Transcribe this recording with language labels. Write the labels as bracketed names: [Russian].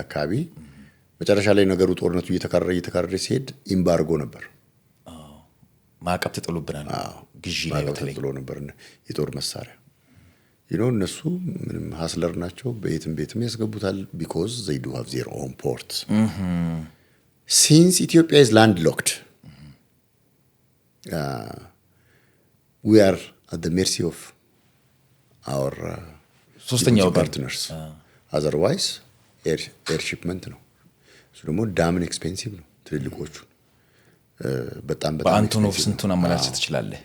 [Amharic] አካባቢ መጨረሻ ላይ ነገሩ ጦርነቱ እየተካረረ ሲሄድ ኢምባርጎ ነበር። ማዕቀብ ተጥሎብናል። ግዢ ላይ በተለይ ተጥሎ ነበር የጦር መሳሪያ እነሱ ምንም ሀስለር ናቸው። ቤትም ያስገቡታል [English] because they do have their own ports. Since Ethiopia is landlocked, we are at the mercy of our partners. Otherwise, air shipment [Amharic] ነው። እሱ ደግሞ ዳምን ኤክስፔንሲቭ ነው። ትልልቆቹ በጣም በአንቶኖቭ ስንቱን አመላልሰት ትችላለህ።